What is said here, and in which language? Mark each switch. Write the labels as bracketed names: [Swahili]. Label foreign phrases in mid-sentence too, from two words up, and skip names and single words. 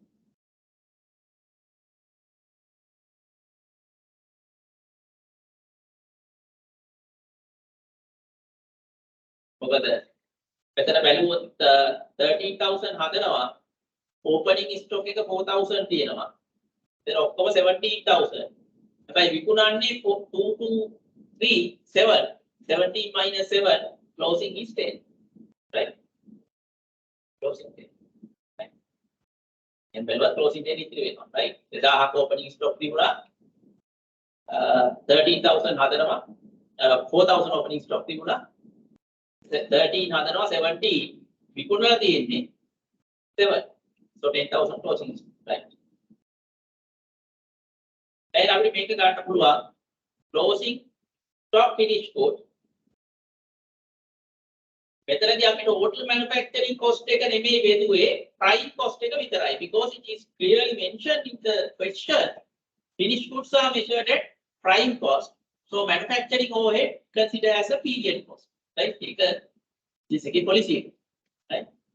[Sinhala] මොකද මෙතන බැලුවොත් 13,000 හදනවා [English] opening stock [Sinhala] එක 4,000 තියෙනවා. එතන ඔක්කොම 17,000. හැබැයි විකුණන්නේ 2,2,3,7. [English] 17 minus 7 closing is 10. Right? Closing 10. Right? And බැලුවත් closing 10 [Sinhala] ඉතිරි වෙනවා. [English] Right? [Sinhala] 2,000ක් [English] opening stock [Sinhala] තිබුණා. 13,000 හදනවා 4,000 [English] opening stock [Sinhala] තිබුණා. 13 හදනවා 17 විකුණලා තියෙන්නේ 7. [English] So 10,000 closing. Right? [Sinhala] දැන් අපිට මේක ගන්න පුළුවන් [English] closing stock finished good. [Sinhala] මෙතනදී අපිට [English] total manufacturing cost [Sinhala] එක නෙමෙයි බෙදුවේ [English] prime cost [Sinhala] එක විතරයි, [English] because it is clearly mentioned in the question finished goods are measured at prime cost. So manufacturing overhead considered as a period cost. Right? ඒක this is a policy. Right?